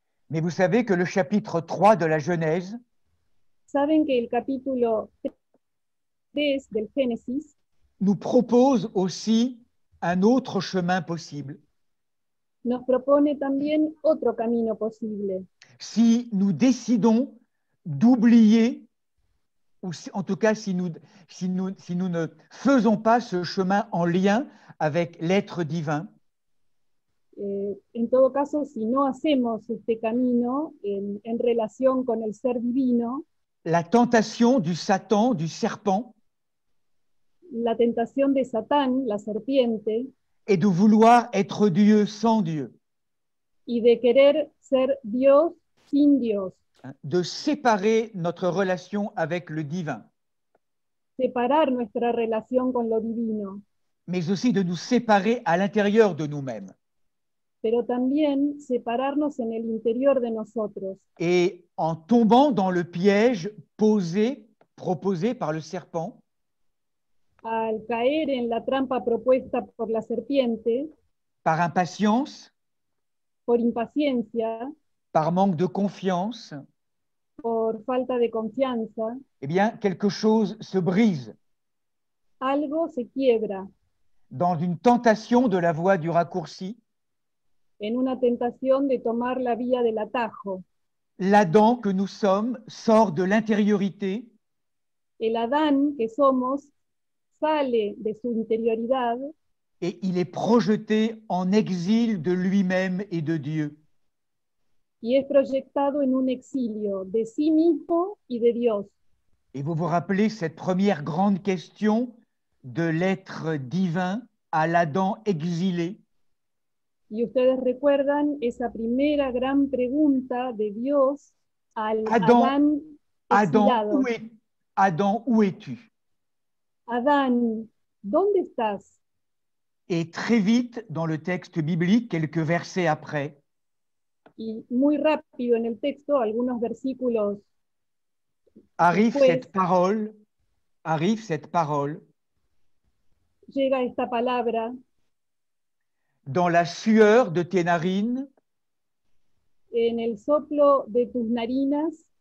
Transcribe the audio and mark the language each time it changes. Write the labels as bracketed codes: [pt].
[fr] Mais vous savez que le chapitre 3 de la Genèse [es] Saben que el capítulo 3 del Génesis [fr] nous propose aussi un autre chemin possible. [es] nos propone también otro camino posible. [fr] Si nous décidons d'oublier, ou en tout cas si nous ne faisons pas ce chemin en lien avec l'être divin, [es] En todo caso, si no hacemos este camino en relación con el ser divino, [fr] la tentation du Satan, du serpent, [es] la tentación de Satán, la serpiente, [fr] est de vouloir être Dieu sans Dieu, [es] y de querer ser Dios sin Dios, [fr] hein, de séparer notre relation avec le divin, [es] separar nuestra relación con lo divino, [fr] mais aussi de nous séparer à l'intérieur de nous-mêmes. [es] pero también separarnos en el interior de nosotros. [fr] Et en tombant dans le piège proposé par le serpent, [es] Al caer en la trampa propuesta por la serpiente, [fr] par impatience, [es] por impaciencia, [fr] par manque de confiance, [es] por falta de confianza, [fr] eh bien, quelque chose se brise [es] algo se quiebra [fr] dans une tentation de la voie du raccourci. [es] en una tentación de tomar la vía del atajo. [fr] L'Adam que nous sommes sort de l'intériorité [es] El Adán que somos sale de su interioridad [fr] et il est projeté en exil de lui-même et de Dieu. [es] y es proyectado en un exilio de sí mismo y de Dios. [fr] Et vous vous rappelez cette première grande question de l'être divin à l'Adam exilé. [es] Y ustedes recuerdan esa primera gran pregunta de Dios al Adán, Adán exilado. [fr] Adam, où es-tu? [es] Adán, ¿dónde estás? [fr] Et très vite, dans le texte biblique, quelques versets après, [es] Y muy rápido en el texto, algunos versículos [fr] arrive [es] después, [fr] cette parole, [es] llega esta palabra: [fr] dans la sueur de tes narines, [es] en el soplo de tus narinas